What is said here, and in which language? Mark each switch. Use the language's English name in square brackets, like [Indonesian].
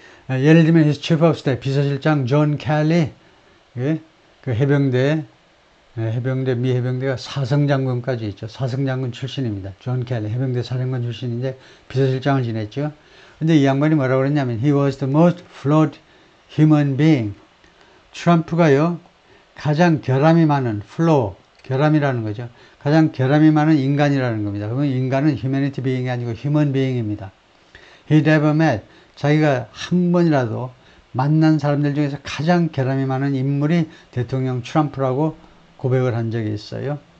[Korean] 예를 들면 [English] his chief of staff [Korean] 비서실장 존 켈리, 그 해병대 미 해병대가 사성장군까지 있죠. 사성장군 출신입니다. 존 켈리 해병대 사령관 출신인데 비서실장을 지냈죠. 근데 이 양반이 뭐라고 그랬냐면 [English] he was the most flawed human being. [Korean] 트럼프가요 가장 결함이 많은 결함이라는 거죠. 가장 결함이 많은 인간이라는 겁니다. 그러면 인간은 humanity being이 아니고 human being입니다. [English] He never met. [Korean] 자기가 한 번이라도 만난 사람들 중에서 가장 결함이 많은 인물이 대통령 트럼프라고 고백을 한 적이 있어요.